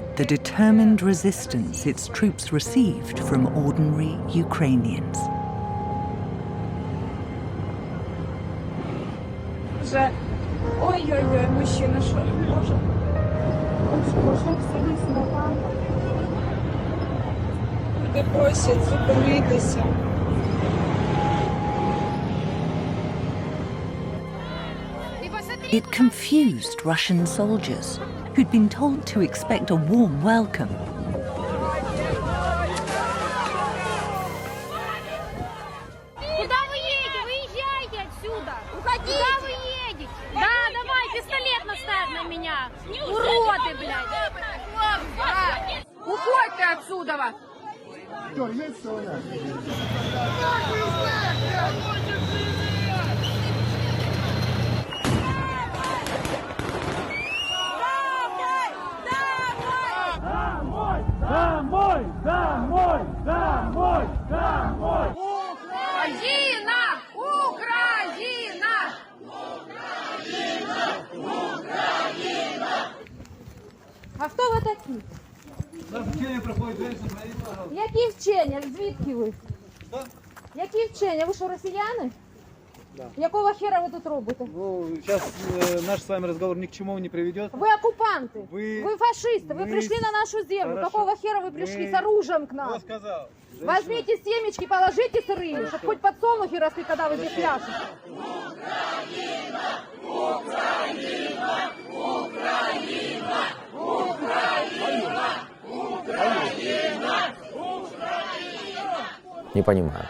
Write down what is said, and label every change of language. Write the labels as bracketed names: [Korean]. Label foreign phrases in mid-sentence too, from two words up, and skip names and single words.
[English] the determined resistance its troops received from ordinary Ukrainians. [Ukrainian] Вже ой-ой-ой, мужчина, що може? Люди просять зупинитися. [English] It confused Russian soldiers, who'd been told to expect a warm welcome. [Russian] Куда вы едете? Выезжайте отсюда! Уходите! Куда вы едете? Да, давай, пистолет наставь на меня! Уроды, блядь! Уходьте отсюда! Домой! Домой! Домой! Домой! Украина! Украина! [Ukrainian] А хто ви такі? Вчення проходить Які вчення? Звідки ви? Які вчення? Ви що, росіяни? Да. Якого хера ви тут робите? [Russian] Ну, сейчас наш с вами разговор ни к чему не приведет. Вы оккупанты, Вы- вы фашисты, вы мы- пришли на нашу землю. Хорошо. Какого хера вы пришли Мы- с оружием к нам? Кто сказал? Возьмите семечки, положите сырые, чтобы хоть подсолнухи росли, когда вы здесь пляшете. Не понимают.